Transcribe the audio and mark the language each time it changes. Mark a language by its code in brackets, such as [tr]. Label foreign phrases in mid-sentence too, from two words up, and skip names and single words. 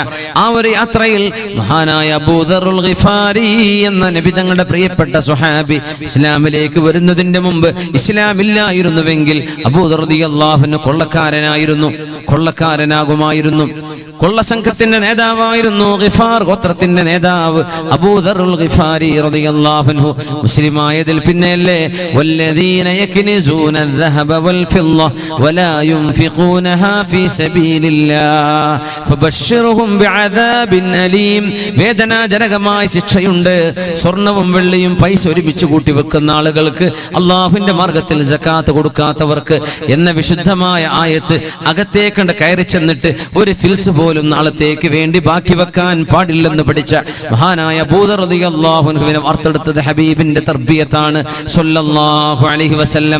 [ml] ആ ഒരു യാത്രയിൽ മഹാനായ അബൂദറുൽ ഗിഫാരി എന്ന നബി തങ്ങളുടെ പ്രിയപ്പെട്ട സ്വഹാബി ഇസ്ലാമിലേക്ക് വരുന്നതിന്റെ മുമ്പ് ഇസ്ലാമില്ലായിരുന്നുവെങ്കിൽ അബൂദർ [ar] رضي الله عنه [ml] കൊള്ളക്കാരനാകുമായിരുന്നു. കൊള്ള സംഘത്തിന്റെ നേതാവായിരുന്നു ഗിഫാർ ഗോത്രത്തിന്റെ നേതാവ് അബൂദറുൽ ഗിഫാരി [ar] رضي الله عنه. [ml] മുസ്ലിമായതിൽ പിന്നെയല്ലേ [ar] والذين يكنزون الذهب والفضة ولا ينفقونها في سبيل الله فبشرهم بعذاب أليم. [ml] വേദനാജനകമായ ശിക്ഷയുണ്ട്. സ്വർണവും വെള്ളിയും പൈസ ഒരുമിച്ച് കൂട്ടി വെക്കുന്ന ആളുകൾക്ക്, അള്ളാഹുവിന്റെ മാർഗത്തിൽ സകാത്ത് കൊടുക്കാത്തവർക്ക് എന്ന വിശുദ്ധമായ ആയത്ത് അകത്തേക്കണ്ട് കയറി ചെന്നിട്ട് ഒരു ഫിൽസ് പോലും നാളത്തേക്ക് വേണ്ടി ബാക്കി വെക്കാൻ പാടില്ലെന്ന് പഠിച്ച മഹാനായ അബൂദർ [ar] رضي الله عنه [ml] വാർത്തെടുത്തത് ഹബീബിന്റെ തർബിയത്താണ് [ar] صلى الله عليه وسلم.